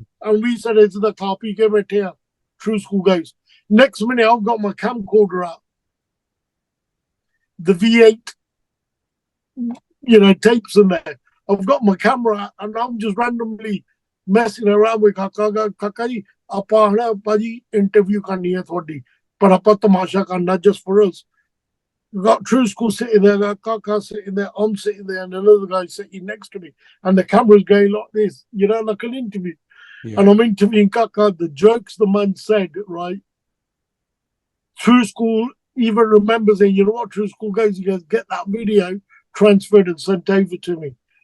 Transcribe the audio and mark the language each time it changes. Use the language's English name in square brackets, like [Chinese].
[English] And we said it's the car [Punjabi] pee ke baithe hai. [English] True School guys. Next minute I've got my camcorder out. The V8 tapes in there. I've got my camera out and I'm just randomly messing around with Kaka ji. [Punjabi] ਆਪਾਂ ਹਣਾ ਭਾਜੀ interview ਕਰਨੀ ਹੈ ਤੁਹਾਡੀ ਪਰ ਆਪਾਂ ਤਮਾਸ਼ਾ ਕਰਨਾ [English] just for us. We've got True School sitting there, got Kaka sitting there, I'm sitting there, and another guy sitting next to me, and the camera's going like this, like an interview. Yeah. And I'm interviewing Kaka. The jokes the man said, right? True School even remembers, and you know what True School goes? He goes, get that video transferred and sent over to me.